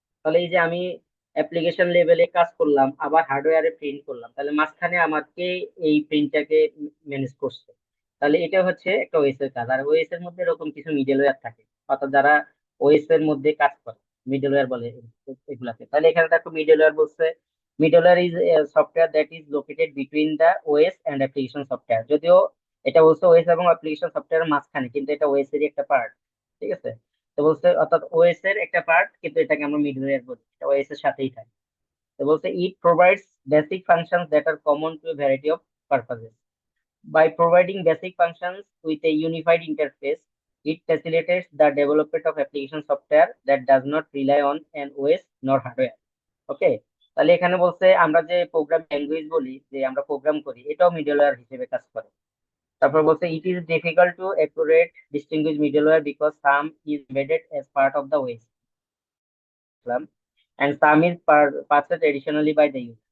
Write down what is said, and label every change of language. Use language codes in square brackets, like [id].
[bn] তাহলে এই যে আমি অ্যাপ্লিকেশন লেভেলে কাজ করলাম আবার হার্ডওয়্যারে প্রিন্ট করলাম, তাহলে মাঝখানে আমাকে এই প্রিন্টটাকে ম্যানেজ করছে। তাহলে এটা হচ্ছে একটা ওএস এর কাজ। আর ওএস এর মধ্যে এরকম কিছু মিডলওয়্যার থাকে, অর্থাৎ যারা ওএস এর মধ্যে কাজ করে, মিডলওয়্যার বলে এগুলাকে। তাহলে এখানে দেখো মিডলওয়্যার বলছে, [en] middleware is a software that is located between the OS and application software। [bn] যদিও এটা বলছে ওএস এবং অ্যাপ্লিকেশন সফটওয়্যারের মাঝখানে, কিন্তু এটা ওএস এরই একটা পার্ট, ঠিক আছে? তো বলছে অর্থাৎ ওএস এর একটা পার্ট, কিন্তু এটাকে আমরা মিডলওয়্যার বলি, এটা ওএস এর সাথেই থাকে। তো বলছে [en] it provides basic functions that are common to a variety of purposes. By providing basic functions with a unified interface, it facilitates the development of application software that does not rely on an OS nor hardware। Okay. [bn] তাহলে এখানে বলছে আমরা যে programme language বলি, যে আমরা programme করি, এটাও মিডলওয়্যার হিসেবে কাজ করে। তারপর বলছে [en] It is difficult to accurate distinguish middleware because some is embedded as part of the OS and some is purchased additionally by the user.